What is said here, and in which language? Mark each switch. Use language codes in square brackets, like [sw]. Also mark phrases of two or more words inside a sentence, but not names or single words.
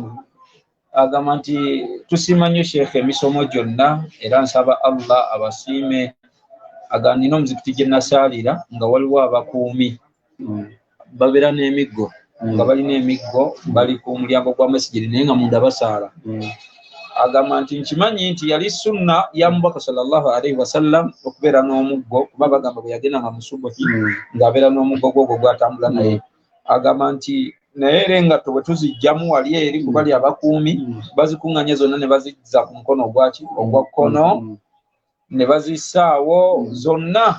[lg] Agamba nti tusiima nnyo Sheikh emisomo gyonna era nsaba Allah abasiime. Agamba nina omuzikiti gye nasaalira nga waliwo abakuumi babeera n'emiggo nga balina emiggo bali ku mulyango gwa masjidi naye nga munda basaala. Agamba nti nkimanyi nti yali sunna ya mubaka [ar] صلى الله عليه وسلم [lg] okubeera n'omuggo kuba bagamba bwe yagenda nga musubuhi ng'abeera n'omuggo gwogwo gwatambula naye. Agamba nti naye era engatto bwe tuzijjamu wali eri ku bali abakuumi bazikuŋŋanya zonna ne bazizza ku mukono ogwa kkono ne bazissaawo zonna.